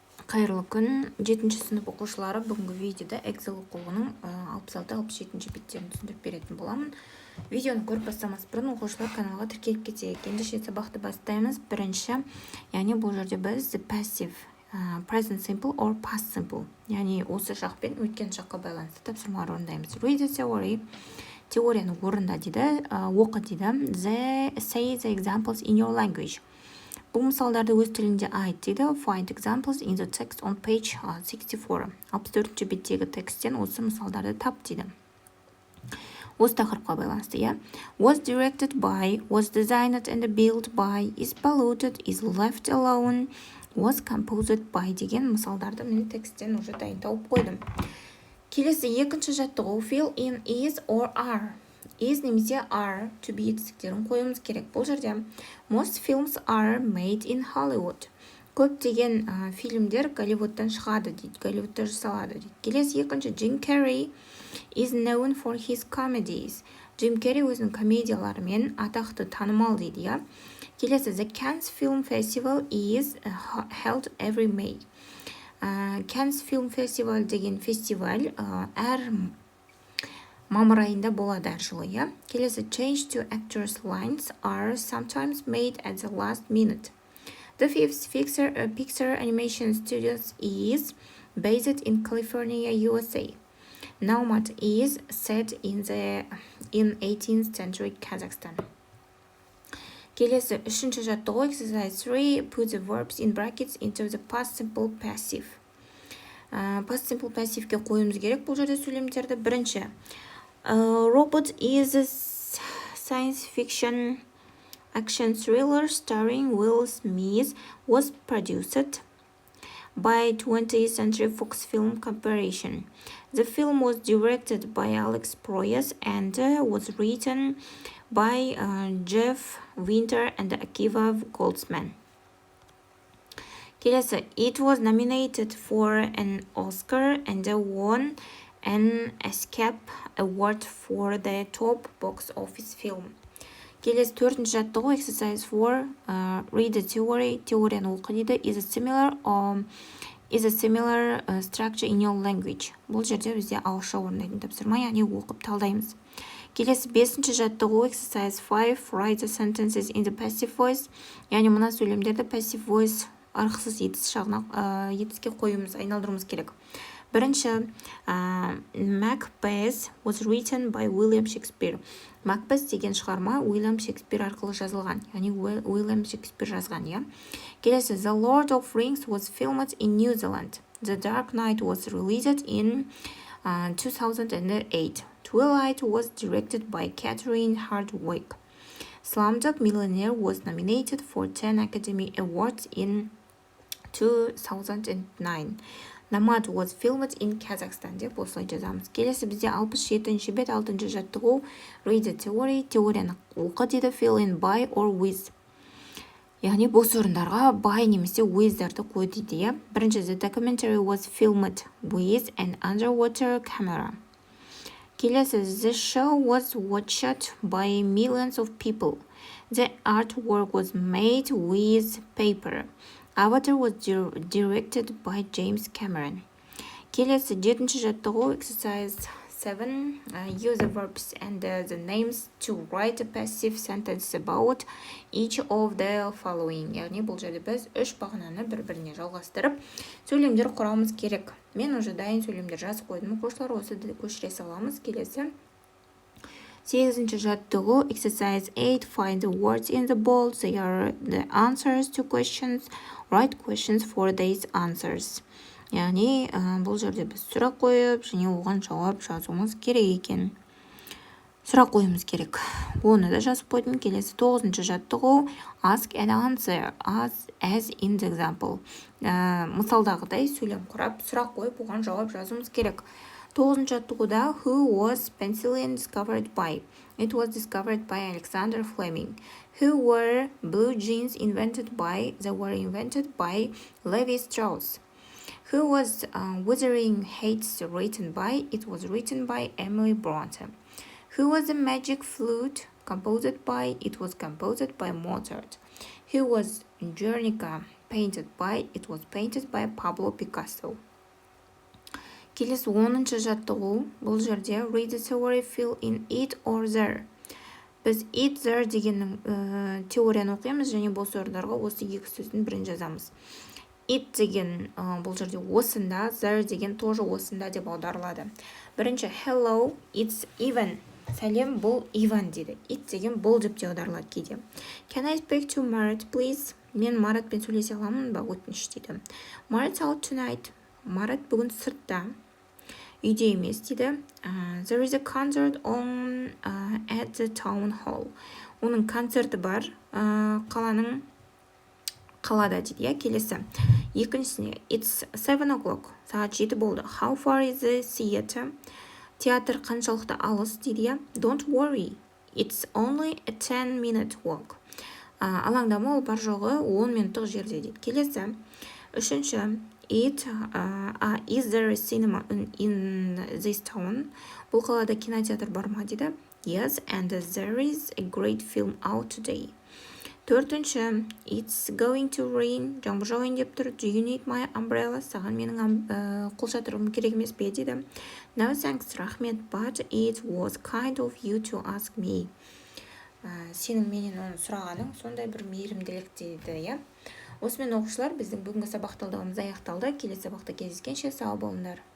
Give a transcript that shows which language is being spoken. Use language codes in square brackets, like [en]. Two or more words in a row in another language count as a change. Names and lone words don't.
[kk] Қайырлы күн, 7-ші сынып оқушылары бүгінгі видеода Эксел оқулығының 66-67 беттерін түсіндіріп беретін боламын. Видеоны көріп бастамас бұрын оқушылар каналға тіркеліп кетейік. Ендеше сабақты бастаймыз. Бірінші, яғни бұл жерде біз [en] passive, present simple or past simple, [kk] яғни осы шақ пен өткен шаққа байланысты тапсырмалар орындаймыз. [en] Read the theory, [kk] теорияны орында дейді, оқы дейді. [en] Say the examples in your language. [kk] Бұл мысалдарды өз тілінде айт дейді. [en] Find examples in the text on page 64. [kk] 64-ші беттегі тексттен осы мысалдарды тап дейді. Осы тақырыпқа байланысты, иә. [en] Was directed by, was designed and built by, is polluted, is left alone, was composed by [kk] деген мысалдарды мен тексттен уже дайын тауып қойдым. Келесі екінші жаттығу [en] fill in is or are. [kk] Is немесе [en] are to be [kk] етістіктерін қойымыз керек. Бұл жерде [en] most films are made in Hollywood. [kk] Көптеген фильмдер Голливудтан шығады дейді, Голливудта жасалады дейді. Келесі екінші [en] Jim Carrey is known for his comedies. [kk] Jim Carrey өзінің комедияларымен атақты танымал дейді, иә. [en] Келесі The Cannes Film Festival is held every May. [kk] Cannes Film Festival деген фестиваль әр мамыр айында болады әр жылы, иә. [en] Келесі change to actors lines are sometimes made at the last minute. The fifth Pixar Animation Studios is based in California, USA. Nomad is set in 18th century Kazakhstan. [kk] Келесі үшінші жаттығу [en] exercise 3 put the verbs in brackets into the past simple passive. Past simple passiveке [kk] қойымыз керек бұл жерде сөйлемдерді. [en] Бірінші Robot is a science fiction action thriller starring Will Smith, was produced by 20th Century Fox Film Corporation. The film was directed by Alex Proyas and was written by Jeff Winter and Akiva Goldsman. Kelesi, it was nominated for an Oscar and won an Escape Award for the top box office film. [kk] Келесі төртінші жаттығу [en] exercise 4 read the theory, [kk] теорияны оқы дейді. [en] Is a similar structure in your language. [kk] Бұл жерде бізде ауызша орындайтын тапсырма, яғни оқып талдаймыз. Келесі бесінші жаттығу [en] exercise 5 write the sentences in the passive voice. [kk] Яғни мына сөйлемдерді [en] passive voice [kk] арықсыз етіске қойымыз, айналдыруымыз керек. Бірінші, [en] Macbeth was written by William Shakespeare. [kk] Macbeth деген шығарма Уильям Шекспир арқылы жазылған, яғни Уильям Шекспир жазған, иә. Келесі, [en] The Lord of Rings was filmed in New Zealand. The Dark Knight was released in 2008. Twilight was directed by Catherine Hardwicke. Slumdog Millionaire was nominated for 10 Academy Awards in 2009. Nomad was filmed in Kazakhstan [kk] деп осылай жазамыз. Келесі бізде 67-ші бет 6-шы жаттығу [en] read the theory, [kk] теорияны оқы дейді. [en] Fill in by or with. [kk] Яғни бос орындарға by немесе with'дарды қой дейді, иә. Бірінші, [en] the documentary was filmed with an underwater camera. Келесі, the show was watched by millions of people. The artwork was made with paper. Avatar was directed by James Cameron. [kk] Келесі жетінші жаттығу [en] exercise 7 use the verbs and the names to write a passive sentence about each of the following. [kk] Яғни бұл жерде біз үш бағананы бір-біріне жалғастырып сөйлемдер құрамыз керек. Мен уже дайын сөйлемдер жазып қойдым. Оқушылар осы көшіре саламыз. Келесі 8-ші жаттығу [en] exercise 8 find the words in the bold. They are the answers to questions. Write questions for these answers. [kk] Яғни бұл жерде біз сұрақ қойып, және оған жауап жазуымыз керек екен. Сұрақ қойымыз керек. Оны да жазып қойдым. Келесі 9-ші жаттығу [en] ask and answer as in the example. [kk] Мысалдағыдай сөйлем құрап, сұрақ қойып, оған жауап жазуымыз керек. [en] 9-ші жаттығуда who was penicillin discovered by? It was discovered by Alexander Fleming. Who were blue jeans invented by? They were invented by Levi Strauss. Who was Wuthering Heights written by? It was written by Emily Bronte. Who was the magic flute composed by? It was composed by Mozart. Who was Guernica painted by. It was painted by Pablo Picasso. [kk] Келесі 10-шы жаттығу. Бұл жерде [en] read the theory, fill in it or there. [kk] Біз it, there дегеннің теорияны оқимыз, және бос орындарға осы екі сөздің бірін жазамыз. It деген бұл жерде осында, there деген тоже осында деп аударылады. [en] Бірінші hello, it's Ivan. [kk] Сәлем, бұл Иван дейді. It деген бұл деп те аударылады кейде. [en] Can I speak to Marat, please? [kk] Мен Маратпен сөйлесе аламын ба, өтініш дейді. [en] Marat's out tonight. [kk] Марат бүгін сыртта. Үйде емес дейді. [en] There is a concert on at the town hall. [kk] Оның концерті бар, қалада дейді. Келесі. Екіншісіне, [en] it's 7 o'clock. [kk] Сағат 7 болды. [en] How far is the theater? [kk] Театр қаншалықты алыс дейді. [en] Don't worry. It's only a 10-minute walk. [kk] Алаңдама, ол бар жоғы 10 минуттық жерде дейді. Келесі. Үшінші, [en] is there a cinema in this town? [kk] Бұл қалада кинотеатр бар ма дейді. [en] Yes, and there is a great film out today. Төртінші, it's going to rain. [kk] Жаңбыр жауайын деп тұр. [en] Do you need my umbrella? [kk] Саған менің қолшатырым керек емес пе дейді. [en] No thanks, рахмет, but it was kind of you to ask me. [kk] Сенің менен оны сұрағаның сондай бір мейірімділік дейді. Осымен оқушылар, біздің бүгінгі сабақталдығымыз аяқталды. Келесі сабақта кездескенше сау болыңдар.